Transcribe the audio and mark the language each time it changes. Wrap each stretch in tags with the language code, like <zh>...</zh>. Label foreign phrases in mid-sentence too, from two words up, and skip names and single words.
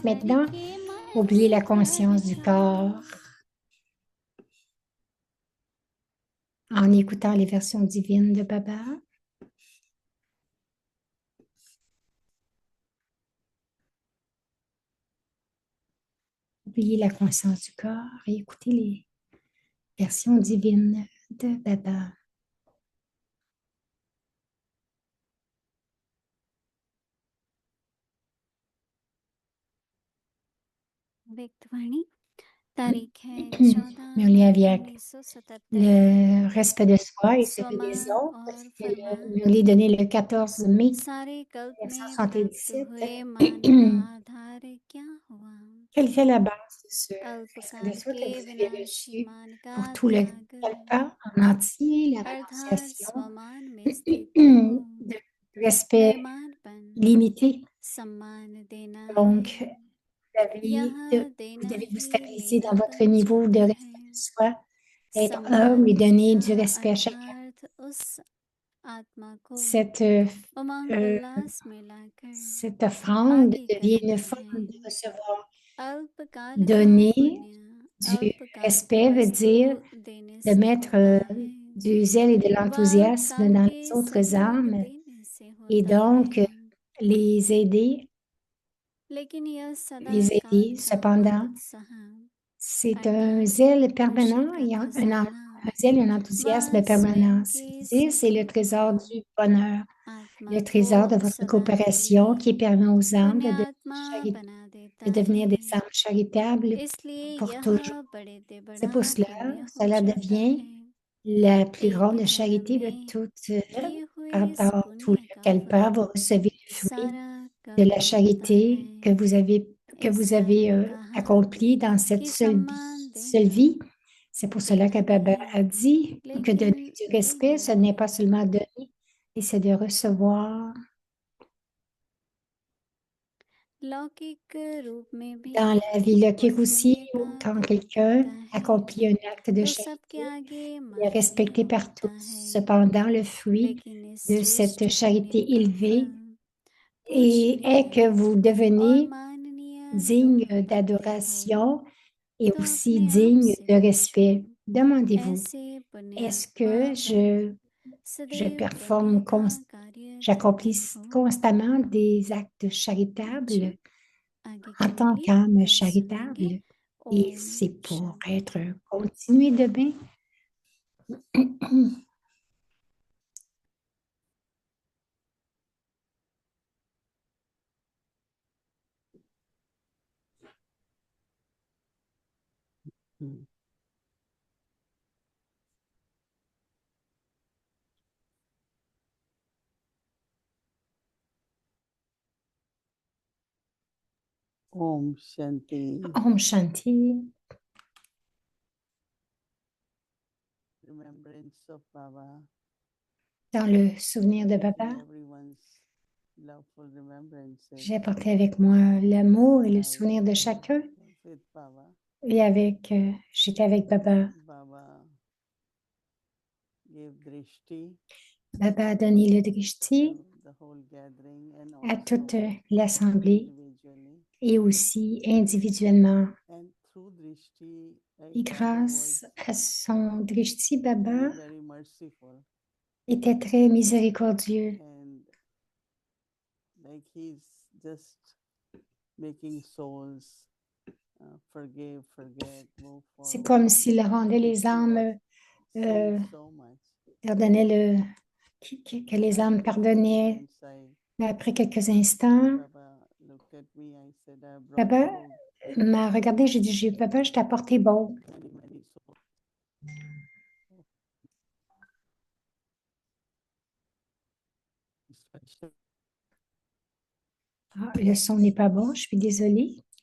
<fr>Maintenant, oubliez la conscience du corps en écoutant les versions divines de Baba. Oubliez la conscience du corps et écoutez les versions divines de Baba.</fr> <hi>व्यक्तवाणी तारीख है</hi> <fr>Mais on 14 est</fr> <hi>मई</hi> <fr>avec 1977। le respect de soi et celui des</fr> <hi>स्वमान</hi> <fr>autres.</fr> <hi>और</hi> <fr>C'était</fr> <hi>फरमान</hi> <fr>le donné le 14 mai</fr> <hi>सारे कल्प में प्राप्त 1977. हुए मान का आधार क्या हुआ?</hi> <fr>Quelle était la base de ce respect de</fr> <hi>अल्पकाल</hi> <fr>soi</fr> <hi>के</hi> <fr>que vous avez</fr> <hi>विनाशी</hi> <fr>reçu</fr> <hi>मान का</hi> <fr>pour tout le</fr> <hi>त्याग</hi> <fr>kalpa en entier, la</fr> <hi>अर्थात</hi> <fr>renonciation</fr> <hi>स्वमान में स्थित हो</hi> <fr>de respect</fr> <hi>परिमाणपन</hi> <fr>limité?</fr> <hi>सम्मान देना है</hi> <fr>Donc,</fr> <hi>यह</hi> <fr>vous</fr> <hi>देना</hi> <fr>devez vous</fr> <hi>ही</hi> <fr>stabiliser dans</fr> <hi>मेरा</hi> <fr>votre niveau de</fr> <hi>कर्तव्य</hi> <fr>respect</fr> <hi>है।</hi> <fr>de soi, être humble</fr> <hi>सम्मान</hi> <fr>et donner</fr> <hi>देना</hi> <fr>du respect à chacun.</fr> <hi>अर्थात उस आत्मा को</hi> <fr>cette,</fr> <hi>उमंग euh, उल्लास में लाकर</hi> <fr>cette offrande</fr> <hi>आगे</hi> <fr>devient une</fr> <hi>करते</hi> <fr>forme de</fr> <hi>हैं।</hi> <fr>recevoir.</fr> <hi>अल्पकाल का</hi> <fr>Donner</fr> <hi>पुण्य</hi> <fr>du</fr> <hi>अल्पकाल की</hi> <fr>respect veut</fr> <hi>वस्तु</hi> <fr>dire</fr> <hi>देने</hi> <fr>de</fr> <hi>से</hi> <fr>mettre</fr> <hi>होता है,</hi> <fr>du zèle et de</fr> <hi>व</hi> <fr>l'enthousiasme</fr> <hi>अल्पकाल</hi> <fr>dans</fr> <hi>के</hi> <fr>les autres</fr> <hi>सहयोग</hi> <fr>âmes</fr> <hi>देने से</hi> <fr>et</fr> <hi>होता</hi> <fr>donc</fr> <hi>है।</hi> <fr>les aider,</fr> <hi>लेकिन यह सदा</hi> <fr>les</fr> <hi>काल</hi> <fr>aider.</fr> <hi>का</hi> <fr>Cependant,</fr> <hi>उत्साह</hi> <fr>c'est un</fr> <hi>अर्थात</hi> <fr>zèle</fr> <hi>खुशी</hi> <fr>permanent</fr> <hi>का</hi> <fr>et</fr> <hi>खजाना</hi> <fr>un zèle et un</fr> <hi>व</hi> <fr>enthousiasme</fr> <hi>स्वयं</hi> <fr>permanent.</fr> <hi>के</hi> <fr>Zèle, c'est le</fr> <hi>सहयोग का</hi> <fr>trésor du bonheur,</fr> <hi>आत्मा</hi> <fr>le</fr> <hi>को</hi> <fr>trésor de votre</fr> <hi>सदा के</hi> <fr>coopération</fr> <hi>लिए</hi> <fr>qui permet aux âmes</fr> <hi>पुण्यात्मा बना देता</hi> <fr>de</fr> <hi>है।</hi> <fr>devenir des âmes charitables</fr> <hi>इसलिए</hi> <fr>pour</fr> <hi>यह</hi> <fr>toujours.</fr> <hi>बड़े से</hi> <fr>C'est</fr> <hi>बड़ा</hi> <fr>pour cela,</fr> <hi>पुण्य हो</hi> <fr>cela</fr> <hi>जाता</hi> <fr>devient</fr> <hi>है।</hi> <fr>la plus</fr> <hi>एक</hi> <fr>grande</fr> <hi>जन्म</hi> <fr>charité de</fr> <hi>में</hi> <fr>toutes.</fr> <hi>किए हुए इस</hi> <fr>Par tout</fr> <hi>पुण्य का</hi> <fr>lequel part,</fr> <hi>फल</hi> <fr>vous recevez le fruit</fr> <hi>सारा</hi> <fr>de</fr> <hi>कब</hi> <fr>la</fr> <hi>मिलता</hi> <fr>charité</fr> <hi>है।</hi> <fr>que</fr> <hi>इस</hi> <fr>vous avez</fr> <hi>कारण कहा</hi> <fr>accomplie dans cette</fr> <hi>कि सम्मान</hi> <fr>seule</fr> <hi>देना</hi> <fr>vie. C'est pour cela que</fr> <hi>देना</hi> <fr>Baba</fr> <hi>नहीं,</hi> <fr>a dit que donner</fr> <hi>लेकिन</hi> <fr>du respect, ce</fr> <hi>देना</hi> <fr>n'est</fr> <hi>है।</hi> <fr>pas seulement donner, et c'est de recevoir.</fr> <hi>लौकिक रूप में भी</hi> <fr>Dans la vie</fr> <hi>कोई</hi> <fr>logique aussi,</fr> <hi>पुण्य का</hi> <fr>quand</fr> <hi>फल</hi> <fr>quelqu'un</fr> <hi>करता है</hi> <fr>accomplit un acte de</fr> <hi>तो सबके</hi> <fr>charité,</fr> <hi>आगे</hi> <fr>il est</fr> <hi>माननीय</hi> <fr>respecté par</fr> <hi>होता</hi> <fr>tous.</fr> <hi>है।</hi> <fr>Cependant, le fruit</fr> <hi>लेकिन इस</hi> <fr>de</fr> <hi>श्रेष्ठ</hi> <fr>cette</fr> <hi>पुण्य</hi> <fr>charité</fr> <hi>का</hi> <fr>élevée</fr> <hi>फल</hi> <fr>et est</fr> <hi>पूजनीय</hi> <fr>que vous</fr> <hi>और</hi> <fr>devenez</fr> <hi>माननीय</hi> <fr>digne</fr> <hi>दोनों चाहते हो</hi> <fr>d'adoration et</fr> <hi>तो</hi> <fr>aussi</fr> <hi>अपने आप</hi> <fr>digne</fr> <hi>से</hi> <fr>de</fr> <hi>पूछो,</hi> <fr>respect. Demandez-vous,</fr> <hi>ऐसे</hi> <fr>est-ce</fr> <hi>पुण्यात्मा</hi> <fr>que</fr> <hi>बन</hi> <fr>je</fr> <hi>सदैव पुण्य</hi> <fr>performe,</fr> <hi>का कार्य करते</hi> <fr>j'accomplis</fr> <hi>हो।</hi> <fr>constamment des actes</fr> <hi>अच्छा,</hi> <fr>charitables</fr> <hi>आगे</hi> <fr>en</fr> <hi>की</hi> <fr>tant</fr> <hi>मुरली</hi> <fr>qu'âme</fr> <hi>कल सुनेंगे।</hi> <fr>charitable? Et</fr> <hi>ओम</hi> <fr>c'est pour être</fr> <hi>शांति।</hi> <fr>continué demain. हम्म।</fr> <hi>ओम शांति। ओम शांति,</hi> <en>Remembrance of Baba.</en> <fr>dans le souvenir de</fr> <en>Taking</en> <fr>Baba,</fr> <en>everyone's loveful remembrances</en> <fr>j'ai apporté avec moi l'amour et le souvenir de chacun.</fr> <en>with Baba.</en> <fr>Et j'étais avec Baba.</fr> <en>Baba gave drishti</en> <fr>Baba a donné le drishti</fr> <en>to the whole gathering and</en> <fr>à toute</fr> <en>also</en> <fr>l'assemblée</fr> <en>individually.</en> <fr>et aussi individuellement.</fr> <en>And through drishti,</en> <fr>Et</fr> <en>like Baba was</en> <fr>grâce à son drishti, Baba</fr> <en>being very merciful</en> <fr>était très miséricordieux.</fr> <en>and like he's just making souls forgive, forget, move</en> <fr>C'est</fr> <en>forward.</en> <fr>comme s'il rendait les</fr> <en>He</en> <fr>âmes,</fr> <en>was saying euh, so much.</en> <fr>leur donnait que les âmes</fr> <en>After a few</en> <fr>pardonnaient.</fr> <en>moments,</en> <fr>Mais après quelques instants,</fr> <en>Baba looked at me. I said, I brought</en> <fr>Baba</fr> <en>you</en> <fr>m'a regardé, j'ai dit, Papa, je t'ai apporté bon.</fr> <en>many, many souls. Instruction.</en> <fr>Ah, le son n'est pas bon, je suis désolée.</fr>